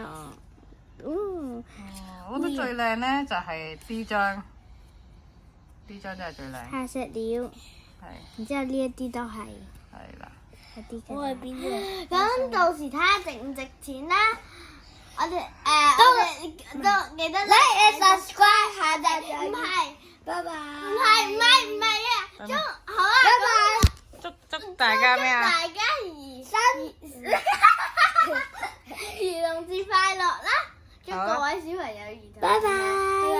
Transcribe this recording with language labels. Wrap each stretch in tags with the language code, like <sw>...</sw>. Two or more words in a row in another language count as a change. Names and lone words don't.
<yue>哦，我覺得最靚咧就係 B 張，B 張真係最靚。下石料，係然之後呢一啲都係係啦。一啲嘅。我係邊個？咁到時睇下值唔值錢啦。我哋都記得</yue> <en>Like and subscribe</en> <yue>下集再見。唔係，拜拜。唔係啊！祝好啊！拜拜。祝大家咩啊？大家兒童節快樂啦！祝各位小朋友兒童節拜拜。</yue>